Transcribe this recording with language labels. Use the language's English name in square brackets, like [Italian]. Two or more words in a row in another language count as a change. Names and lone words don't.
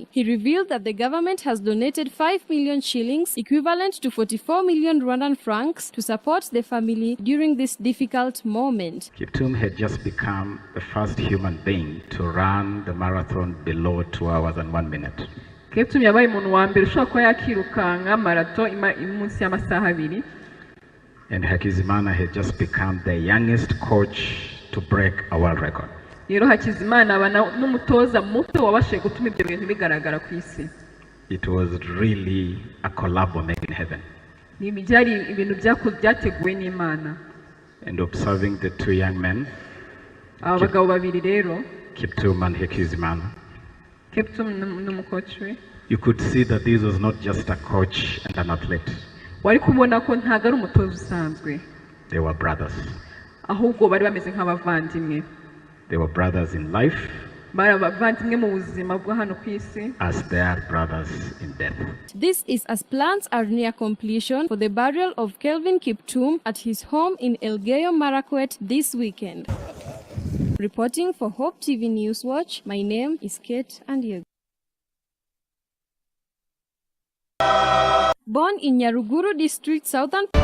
[English] He revealed that the government has donated 5 million shillings, equivalent to 44 million Rwandan francs, to support the family during this difficult moment. Kiptum had just become the first human being to run the marathon below 2 hours and 1 minute. [Kinyarwanda] Kiptum yabaye umuntu wa mbere ushobora kuba yakirukanga marathon munsi y'amasaha 2. [English] And Hakizimana had just become the youngest coach to to break a world record. [Kinyarwanda] rero Hakizimana aba n'umutoza muto wabashije gutuma ibyo bintu bigaragara ku isi. [English] It was really a collabo made in heaven. [Kinyarwanda] Ni byari ibintu byateguwe n'Imana. [English] And observing the two young men, [Kinyarwanda] abagabo babiri rero, [English] Kiptum and Hakizimana, [Kinyarwanda] n'umukoci we, [English] you could see that this was not just a coach and an athlete. [Kinyarwanda] wari kubona ko ntago ari umutoza usanzwe. [English] They were brothers. [Kinyarwanda] Ahubwo bari bameze nk'abavandimwe. [English] They were brothers in life, [Kinyarwanda] bari abavandimwe mu buzima bwo hano ku isi, [English] as they are brothers in death. This is as plans are near completion for the burial of Kelvin Kiptum at his home in Elgeyo Marakwet this weekend. Reporting for Hope TV Newswatch, my name is Kate Andiego. Born in Nyaruguru district, southern.